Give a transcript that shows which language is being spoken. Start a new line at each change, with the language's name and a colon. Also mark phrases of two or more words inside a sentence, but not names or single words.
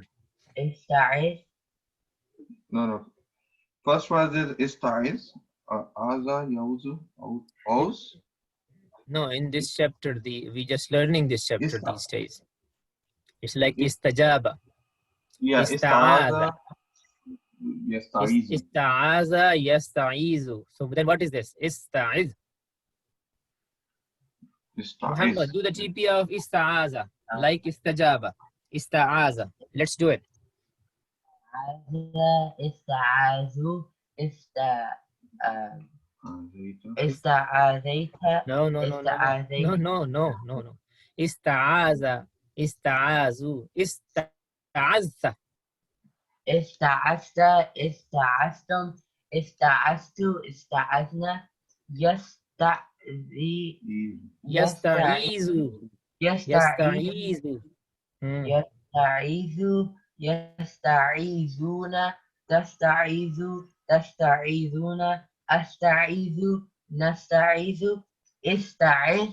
Arabic: استعذ.
English: No. First word is ista'iz.
Arabic: عاذ يعوذ عوذ.
English: No, in this chapter, we just learning this chapter
Arabic: Ista.
English: these days. It's like istajaba, Yeah,
Arabic: ista'aza, استعاذ يستعيذ. استعاذ يستعيذ.
English: So then what is this? Ista'iz. Muhammad, do the TP of ista'aza, like istajaba. Ista'aza. Let's do it.
Arabic: استعاذوا استعاذيت
English: No.
Arabic: استعاذ استعاذوا استعذت. استعذت استعذتم استعذت استعذنا يستعذي Yasta'izu, يستعيذ yasta'izu. يستعيذ يستعيذون تستعيذ تستعيذون أستعيذ نستعيذ استعذ